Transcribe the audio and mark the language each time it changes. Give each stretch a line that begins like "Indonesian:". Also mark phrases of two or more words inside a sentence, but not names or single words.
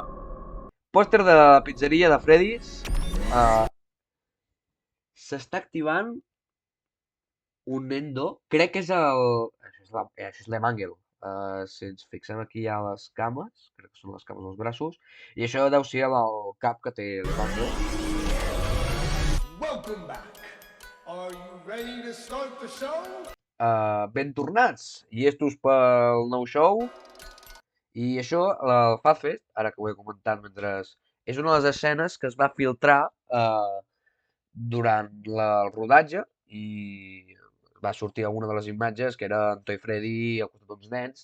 Catalan: Pòster de la pizzeria de Freddy's. S'està activant un Nendo. Crec que és el... Això és l'Emangel. Si ens fixem aquí hi ha les cames. Crec que són les cames dels braços. I això deu ser el cap que té l'Emangel.
English: Welcome back. Are you ready to start the show?
Catalan: Ben tornats. Llestos pel nou show. I això, el Farfetch, ara que ho he comentat mentre... És una de les escenes que es va filtrar durant el rodatge i va sortir alguna de les imatges que era en Toy Freddy al costat d'uns nens.